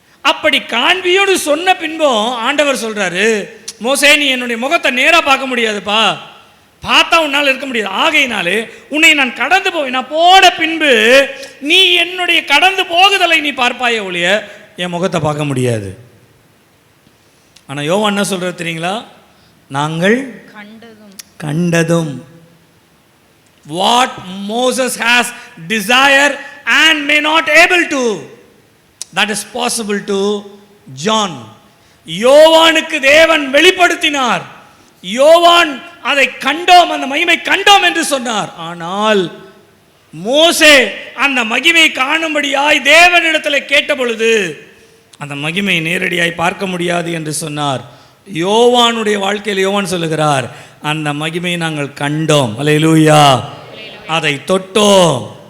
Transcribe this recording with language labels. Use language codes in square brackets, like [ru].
[ta] அப்படி காண்பியோடு சொன்ன பின்பும் ஆண்டவர் சொல்றாரு, மோசே நீ என்னுடைய முகத்தை நேரா பார்க்க முடியாதுப்பா, பார்த்தா உன்னால் இருக்க முடியாது. ஆகையினாலே உன்னை நான் கடந்து போவேன். நான் போன பின்பு நீ என்னுடைய கடந்து போகுதலை நீ பார்ப்பாயே ஒழிய என் முகத்தை பார்க்க முடியாது. ஆனால் யோவான் என்ன சொல்றது தெரியுங்களா? நாங்கள் கண்டதும் [en] what Moses has desire and may not able to, that is possible to John. [ta] யோவானுக்கு தேவன் வெளிப்படுத்தினார். யோவான் அதை கண்டோம், அந்த மகிமை கண்டோம் என்று சொன்னார். ஆனால் மோசே அந்த மகிமை காணும்படியாய் தேவனிடத்தில் கேட்ட பொழுது அந்த மகிமை நேரடியாய் பார்க்க முடியாது என்று சொன்னார். யோவானுடைய வாழ்க்கையில் யோவான் சொல்லுகிறார், அந்த மகிமை நாங்கள் கண்டோம், அல்லேலூயா, அதை தொட்டோம்.